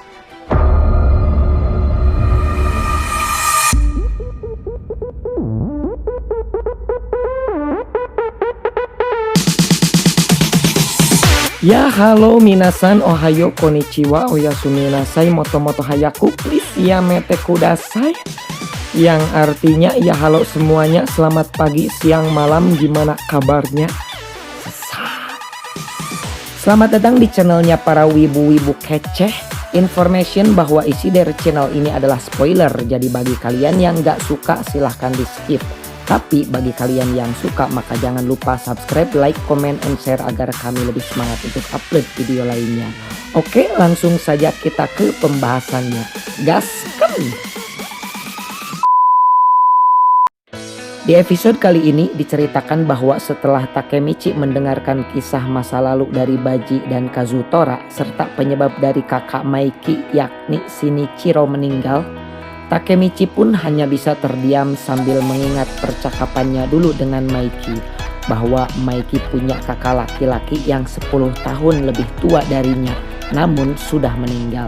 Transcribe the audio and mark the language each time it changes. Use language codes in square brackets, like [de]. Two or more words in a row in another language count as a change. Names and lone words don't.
[id] Ya halo [ja] みなさん、おはよう、こんにちは、おやすみなさい、もっともっと早く、プリーズやめてください. [id] Yang artinya ya halo semuanya, selamat pagi, siang, malam, gimana kabarnya? Selamat datang di channelnya para wibu-wibu keceh. Information bahwa isi dari channel ini adalah spoiler, jadi bagi kalian yang gak suka silahkan di skip. Tapi bagi kalian yang suka maka jangan lupa subscribe, [en] like, comment, and share [id] agar kami lebih semangat untuk upload video lainnya. Oke, langsung saja kita ke pembahasannya. Gaskan! Di episode kali ini diceritakan bahwa setelah Takemichi mendengarkan kisah masa lalu dari Baji dan Kazutora serta penyebab dari kakak Maiki yakni Shinichiro meninggal, Takemichi pun hanya bisa terdiam sambil mengingat percakapannya dulu dengan Maiki, bahwa Maiki punya kakak laki-laki yang 10 tahun lebih tua darinya namun sudah meninggal.